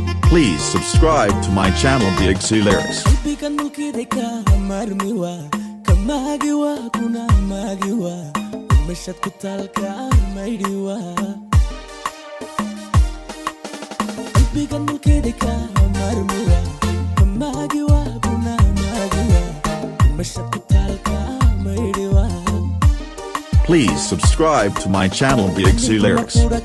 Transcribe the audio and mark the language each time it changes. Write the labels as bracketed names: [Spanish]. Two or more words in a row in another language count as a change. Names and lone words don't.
[English] Please subscribe to my channel, Big C Lyrics. [Somali] Qalbigan mulkiday ka maarmi waa, ka maagi waa, kuna maagi waa, meeshaad ku taal ka maydhi waa. Qalbigan mulkiday ka maarmi waa, ka maagi waa, kuna maagi waa, meeshaad ku taal ka maydhi waa. [English] Please subscribe to my channel, Big C Lyrics.